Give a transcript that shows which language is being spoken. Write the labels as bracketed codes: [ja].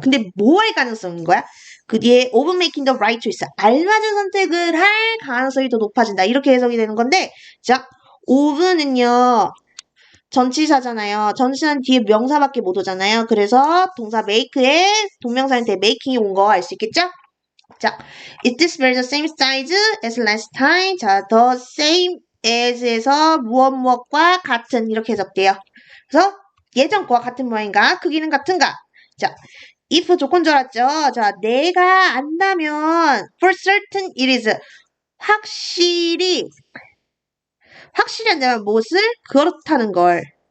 [ko] 근데 뭐 할 가능성인 거야? 그 뒤에 [en] of making the right choice, [ko] 알맞은 선택을 할 가능성이 더 높아진다. 이렇게 해석이 되는 건데 자, of는요. 전치사잖아요. 전치사는 뒤에 명사밖에 못 오잖아요. 그래서 동사 make에 동명사한테 making이 온 거 알 수 있겠죠? [en] 자, is this very the same size as last time? [ko] 자, [en] the same as [ko] 에서 무엇과 같은 이렇게 해석돼요. 그래서 예전 거와 같은 모양인가? 크기는 같은가? 자, if 조건 줄 알았죠? 자, 내가 안다면 [en] for certain it is [ko] 확실히 한다면 무엇을? 그렇다는 걸.